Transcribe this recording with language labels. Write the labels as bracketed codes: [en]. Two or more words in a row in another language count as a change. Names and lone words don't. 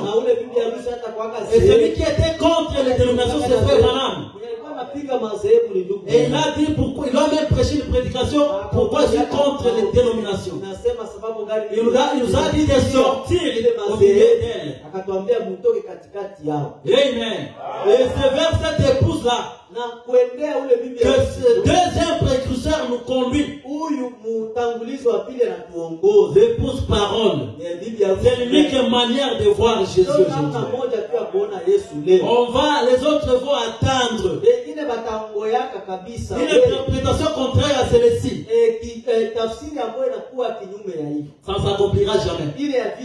[fr] Et celui qui était contre les dénominations c'est Frère Branham. Et il a dit pourquoi, il a même prêché une prédication pourquoi je suis contre les dénominations. Il nous a dit de sortir au milieu d'elle. [sw] akatuambia mtoke katikati yao. Amen. [fr] Et c'est vers cette épouse-là [sw] Na kuendea ule bibi [fr] que ce deuxième précurseur nous conduit. [sw] huyu mtangulizi wa pili anatuongoza. [fr] L'épouse parole. C'est l'unique manière de voir Jésus aujourd'hui. On va, les autres vont attendre. Une interprétation contraire à celle-ci. Ça ne s'accomplira jamais.